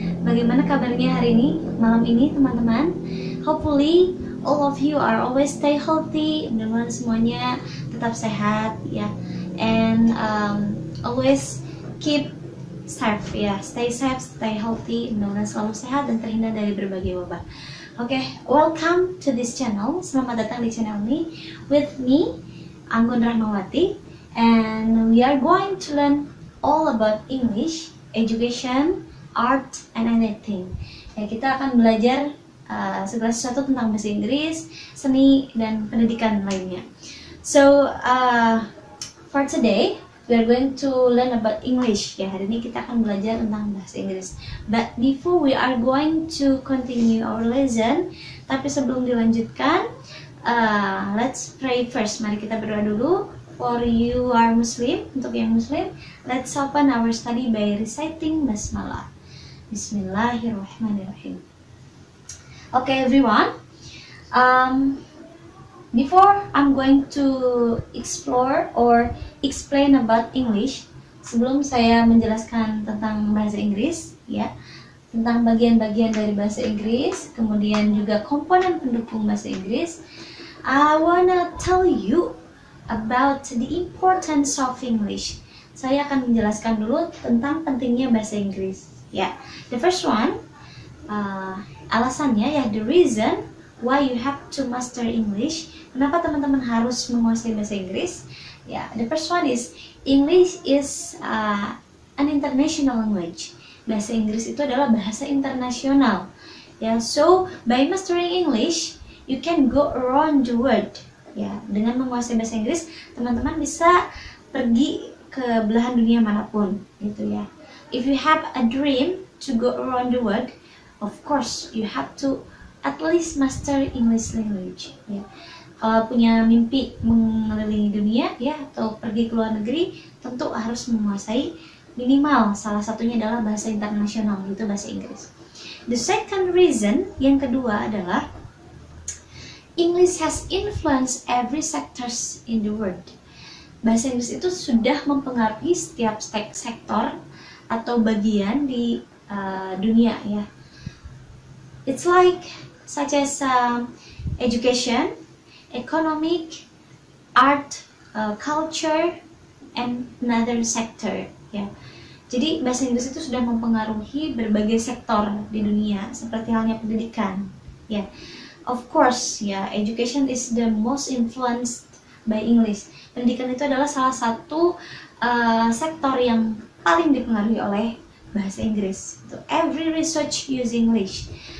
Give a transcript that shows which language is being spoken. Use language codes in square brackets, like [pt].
[id] Bagaimana kabarnya hari ini, malam ini, teman-teman? [en] Hopefully all of you are always stay healthy, [id] mudah-mudahan semuanya tetap sehat ya, [en] and always keep safe [id] ya, [en] stay safe, stay healthy, [id] mudah-mudahan selalu sehat dan terhindar dari berbagai wabah. [en] Oke, welcome to this channel, [id] selamat datang di channel ini [en] with me, Anggun Rahmawati, and we are going to learn all about English, education, art, and anything. [id] Ya, kita akan belajar segala sesuatu tentang bahasa Inggris, seni, dan pendidikan lainnya. [en] So, for today, we are going to learn about English. [id] Ya, hari ini kita akan belajar tentang bahasa Inggris. [en] But before we are going to continue our lesson, [id] tapi sebelum dilanjutkan, [en] let's pray first. [id] Mari kita berdoa dulu. [en] For you are Muslim, [id] untuk yang Muslim, [en] let's open our study by reciting Basmalah. Bismillahirrahmanirrahim. Okay, everyone. Before I'm going to explore or explain about English, [id] sebelum saya menjelaskan tentang bahasa Inggris, [en] ya, tentang bagian-bagian dari bahasa Inggris, kemudian juga komponen pendukung bahasa Inggris, I wanna tell you about the importance of English. [id] Saya akan menjelaskan dulu tentang pentingnya bahasa Inggris. [en] Ya, the first one. [id] Alasannya ya, [en] the reason why you have to master English. [id] Kenapa teman-teman harus menguasai bahasa Inggris? [en] Ya, the first one is English is an international language. [id] Bahasa Inggris itu adalah bahasa internasional. [en] Ya, so by mastering English, you can go around the world. [id] Ya, dengan menguasai bahasa Inggris, teman-teman bisa pergi ke belahan dunia manapun, gitu ya. [en] If you have a dream to go around the world, of course, you have to at least master English language. Ya. [id] Kalau punya mimpi mengelilingi dunia, ya, atau pergi ke luar negeri, tentu harus menguasai minimal salah satunya adalah bahasa internasional, yaitu bahasa Inggris. [en] The second reason, [id] yang kedua adalah [en] English has influenced every sectors in the world. [id] Bahasa Inggris itu sudah mempengaruhi setiap sektor atau bagian di dunia, ya. [en] It's like such as education, economic, art, culture, and another sector. [id] Ya, jadi bahasa Inggris itu sudah mempengaruhi berbagai sektor di dunia, seperti halnya pendidikan. [en] Ya, of course, ya, education is the most influenced by English. [id] Pendidikan itu adalah salah satu sektor yang paling dipengaruhi oleh bahasa Inggris. [en] So, every research use English.